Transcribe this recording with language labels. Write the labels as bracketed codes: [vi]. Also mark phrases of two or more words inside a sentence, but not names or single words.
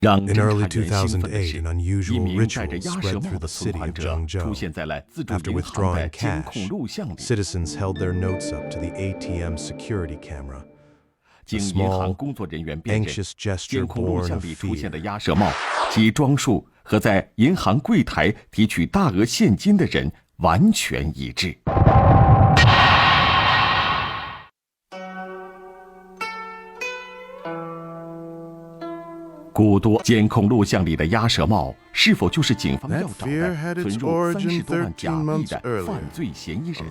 [zh] 让侦查员興奮的是，一名戴着鴨舌帽的存款者出現在了自助銀行的監控錄像裡。 [en] Citizens held their notes up to the ATM security camera. [zh] 經銀行工作人員辨認，監控錄像裡出現的鴨舌帽其裝束和在銀行櫃檯提取大額現金的人完全一致。古多监控錄像裡的鴨舌帽是否就是警方要找的存入30多萬假幣的犯罪嫌疑人？